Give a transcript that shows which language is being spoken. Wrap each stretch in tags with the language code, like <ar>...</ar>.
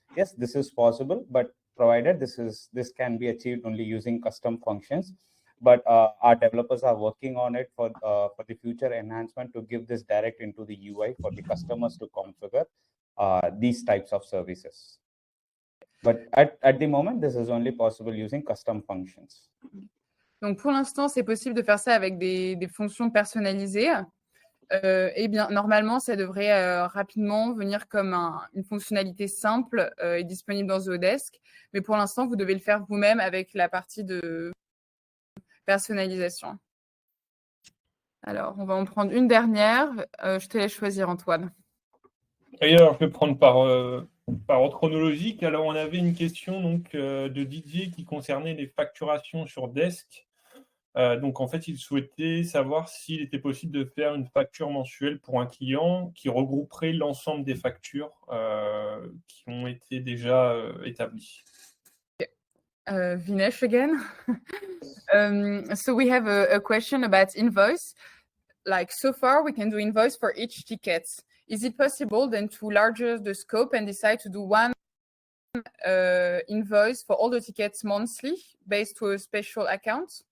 <en>Yes, this is possible, but provided this can be achieved only using custom functions. But our developers are working on it for the future enhancement to give this direct into the UI for the customers to configure these types of services. But at the moment, this is only possible using custom functions.</en> <fr>Donc, pour l'instant, c'est possible de faire ça avec des fonctions personnalisées. Eh bien, normalement, ça devrait rapidement venir comme une fonctionnalité simple et disponible dans Zodesk. Mais pour l'instant, vous devez le faire vous-même avec la partie de personnalisation. Alors, on va en prendre une dernière. Je te laisse choisir, Antoine. Et alors, je vais prendre par ordre chronologique. Alors, on avait une question donc, de Didier qui concernait les facturations sur Desk. Donc, en fait, il souhaitait savoir s'il était possible de faire une facture mensuelle pour un client qui regrouperait l'ensemble des factures qui ont été déjà établies.</fr> <en>Vinesh again. So we have a question about invoice. Like so far, we can do invoice for each ticket. Is it possible then to larger the scope and decide to do one invoice for all the tickets monthly based to a special account?</en>